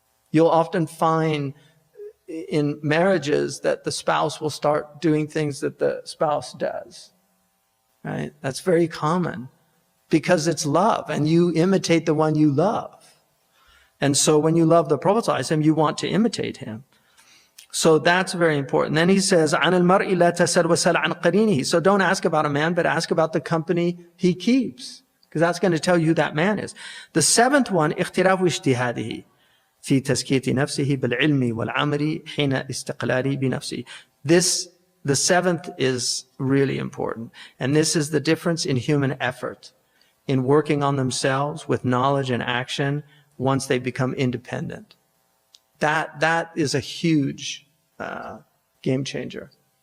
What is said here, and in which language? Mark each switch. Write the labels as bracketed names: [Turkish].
[English] You'll often find in marriages that the spouse will start doing things that the spouse does, right? That's very common because it's love, and you imitate the one you love. And so when you love the Prophet ﷺ, you want to imitate him. So that's very important. Then he says, [Arabic] عَنِ الْمَرْءِ لَا تَسَلْ وَسَلْ عَنْ قَرِينِهِ. [English] So don't ask about a man, but ask about the company he keeps, because that's going to tell you who that man is. The seventh one, [Arabic] اختراف اجتهاده في تزكية نفسه بالعلم والعمل حين استقلاله بنفسه. [English] The seventh is really important. And this is the difference in human effort, in working on themselves with knowledge and action once they become independent. That is a huge game changer.